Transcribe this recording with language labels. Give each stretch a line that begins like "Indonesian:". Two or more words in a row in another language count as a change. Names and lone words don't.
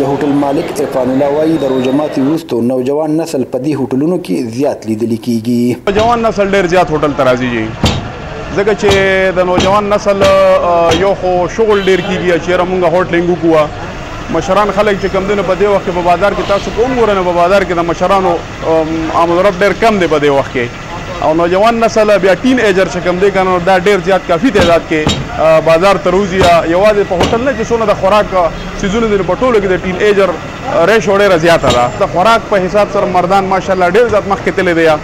Pashto: د هوټل مالک عرفان الله وایي د روژه ماتي وروسته نوجوان نسل په دې هوټلونو کې زیات لیدل کېږي. نوجوان نسل ډېر زیات هوټل ته راځي ځکه چې د نوجوان نسل یو خو شغل ډېر کېږي، چېرې مونږ هوټلینګ وکړو. مشران خلک چې کم دي نو په دې وخت کې په بازار کې تاسو کوم ګورئ نو په بازار کې د مشرانو آمد و رفت ډېر کم دی په دې وخت کې، او نوجوان نسل بیا ټین ایجر چې کم دی که نو دا ډېر زیات کافي تعداد کې بازار ته روزي، یوازې په هوټل نه چې څونه د خوراک څیزونه دي په ټولو کې د ټین ایجر ریشو ډېره زیاته ده. د خوراک په حساب سره مردان ماشاءالله ډېر زیات مخکې تللی دی.